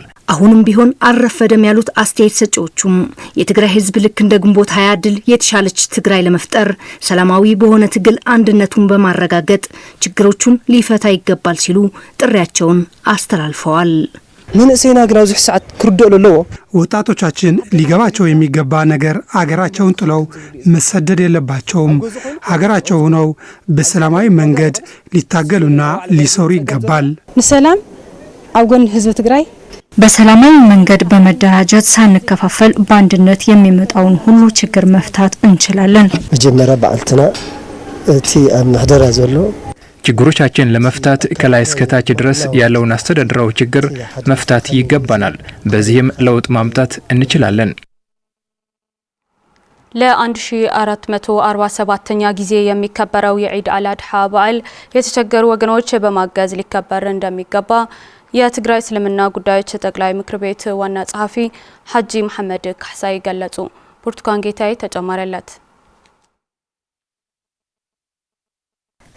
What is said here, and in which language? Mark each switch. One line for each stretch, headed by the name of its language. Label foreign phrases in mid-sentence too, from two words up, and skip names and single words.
Amharic: አሁንም ቢሆን አልረፈደም ያሉት አስተያየት ሰጪዎቹም የትግራይ ህዝብ ልክ እንደ ግንቦት 20 ድል የተሻለች ትግራይ ለመፍጠር ሰላማዊ በሆነ ትግል አንድነቱን በማረጋገጥ ችግሮቹን ሊፈታ ይገባል ሲሉ ጥሪያቸውን አስተላልፈዋል።
Tigrinya: መንእሰይና ግን አብዙሕ ሰዓት ክርደሉ ኣለዎ።
Amharic: ወጣቶቻችን ሊገባቸው የሚገባ ነገር አገራቸውን ጥለው መሰደድ የለባቸውም። ሀገራቸው ሆነው በሰላማዊ መንገድ ሊታገሉና ሊሰሩ ይገባል።
Tigrinya: ንሰላም ኣብ ጎኒ ህዝቢ ትግራይ
Amharic: በሰላማዊ መንገድ በመደራጀት ሳንከፋፈል በአንድነት የሚመጣውን ሁሉ ችግር መፍታት እንችላለን።
Tigrinya: መጀመሪያ በዓልትና እቲ ኣብ ማህደራ ዘሎ
Amharic: ችግሮቻችን ለመፍታት ከላይ እስከ ታች ድረስ ያለውን አስተዳደራዊ ችግር መፍታት ይገባናል። በዚህም ለውጥ ማምጣት እንችላለን። ለ1447ኛ ጊዜ የሚከበረው የዒድ አልአድሃ በዓል የተቸገሩ ወገኖች በማገዝ ሊከበር እንደሚገባ የትግራይ እስልምና ጉዳዮች ጠቅላይ ምክር ቤት ዋና ጸሐፊ ሐጂ መሐመድ ካሕሳይ ገለጹ። ብርቱካን ጌታዬ ተጨማሪ አላት።